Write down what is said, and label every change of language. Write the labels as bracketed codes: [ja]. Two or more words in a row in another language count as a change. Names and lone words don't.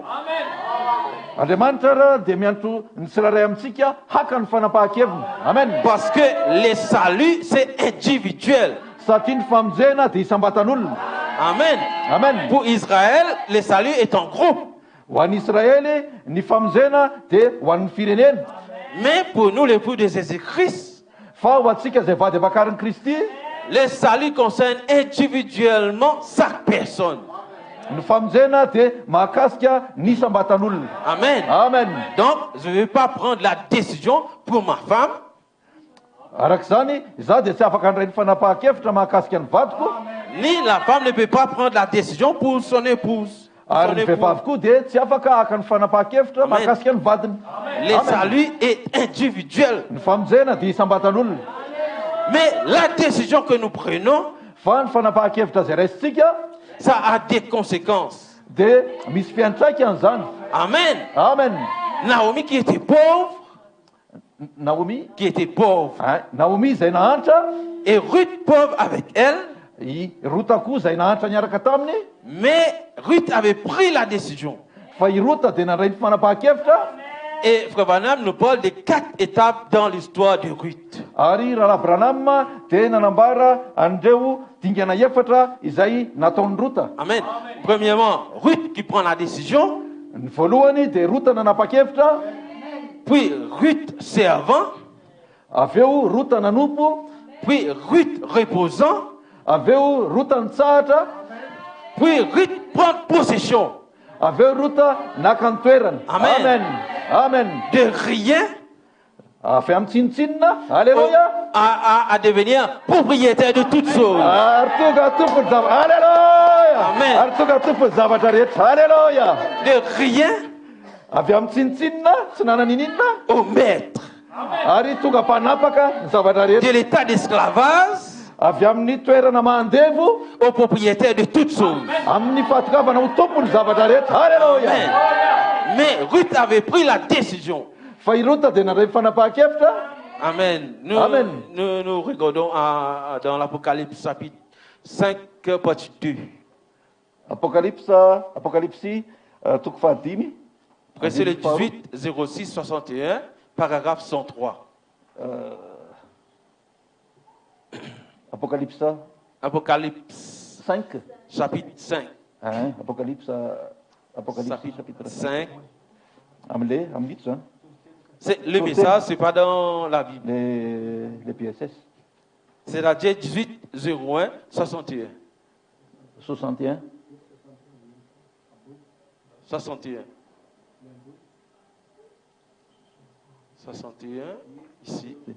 [mg] Andriamanitra raha dia miantso ny tsirairay amintsika haka ny fanapahan-keviny. Amen. [fr] Parce que le salut, c'est individuel. [mg] Satria ny famonjena dia isam-batan'olona. Amen. Amen. [fr] Pour Israël, le salut est en groupe. [mg] Ho an'ny Israely ny famonjena dia ho an'ny firenena. [fr] Mais pour nous, l'époux de Jésus-Christ, [mg] Fa ho antsika izay vady avakarin'i Kristy, [fr] le salut concerne individuellement chaque personne. [mg] ny famonjena dia mahakasika ny isam-batan'olona. Amen. Amen. [fr] Donc, je ne vais pas prendre la décision pour ma femme, [mg] Arak'izany, za dia tsy afaka handray ny fanapahan-kevitra mahakasika ny vadiko, [fr] ni la femme ne peut pas prendre la décision pour son épouse. [mg] ary [fr] Son [mg] ny [fr] époux. [mg] vehivavy koa dia tsy afaka haka ny fanapahan-kevitra Amen. mahakasika ny vadiny. [fr] Le Amen. salut est individuel. [mg] Ny famonjena dia isam-batan'olona. [fr] Mais la décision que nous prenons, [mg] Fa ny fanapahan-kevitra izay raisitsika [fr] ça a des conséquences. [mg] dia misy fiantraikan'izany. Amen. Amen. [fr] Naomi qui était pauvre, Naomi, Naomi [mg] izay nahantra, [fr] et Ruth pauvre avec elle, [mg] i Rota koa izay nahantra niaraka taminy, [fr] mais Ruth avait pris la décision. [mg] fa i Rota dia nandray ny fanapahan-kevitra. [fr] Et Frère Branham nous parle des 4 étapes dans l'histoire de Ruth. [mg] Ary Raharaha Branham dia nanambara andreo dingana efatra izay nataon'ny Rota. Amen. [fr] Premièrement, Ruth qui prend la décision, [mg] Ny voalohany dia Rota nanapa-kevitra, [fr] puis Ruth servant, [mg] avy eo Rota nanompo, [fr] puis Ruth reposant, [mg] avy eo Rota nitsahatra, [fr] puis Ruth prend possession [mg] avy eo Rota naka ny toerany. Amen. Amen. Amen. [fr] de rien [mg] Avy amin'ny tsinotsinona, alléluia, [fr] à devenir propriétaire de toutes choses. [mg] ary tonga tompony zavatra, alléluia, Amen. ary tonga tompony zavatra rehetra, alléluia. [fr] De rien [mg] Avy amin'ny tsinotsinona, tsy nananinina, [fr] au maître. [mg] ary tonga mpanapaka ny zavatra [fr] De [mg] rehetra. [fr] l'état d'esclavage [mg] Avy amin'ny toerana mandevo, [fr] au propriétaire de toutes choses. [mg] amin'ny fahatokavana ho tompony zavatra rehetra, alléluia. Amen. [fr] Mais Ruth avait pris la décision. [mg] Fa i Rota dia nandray fanapahan-kevitra. Amen. Amen. [fr] Nous regardons dans l'Apocalypse chapitre 5, partie 2. [mg] Apokalipsy toko fahadimy. [fr] Verset le 18, 06, 61, paragraphe 103. Apocalypse Apocalypse 5. chapitre 5. Apocalypse chapitre 5. 5. [mg] Amin'ny litro zany. [fr] C'est le message, c'est pas dans la Bible. Les PSS. C'est-à-dire 18, 01, 61. 61. 61. 61, ici.